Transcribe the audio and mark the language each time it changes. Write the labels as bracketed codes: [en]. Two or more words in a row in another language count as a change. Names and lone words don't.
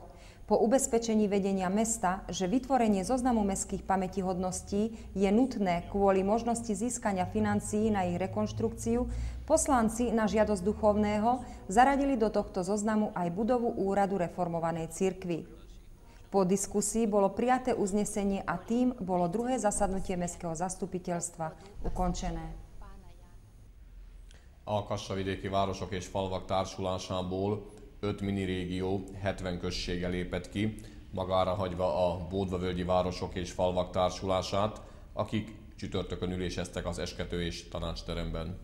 [sk] Po ubezpečení vedenia mesta, že vytvorenie zoznamu mestských pamätihodností je nutné kvôli možnosti získania financií na ich rekonštrukciu, poslanci na žiadosť duchovného zaradili do tohto zoznamu aj budovu úradu reformovanej cirkvi. Po diskusii bolo prijaté uznesenie a tým bolo druhé zasadnutie mestského zastupiteľstva ukončené. [hu] A Kassa-vidéki Városok és Falvak Társulásából 5 minirégió 70 községgel lépett ki, magára hagyva a Bódvavölgyi Városok és Falvak Társulását, akik csütörtökön üléseztek az eskető és tanácsteremben.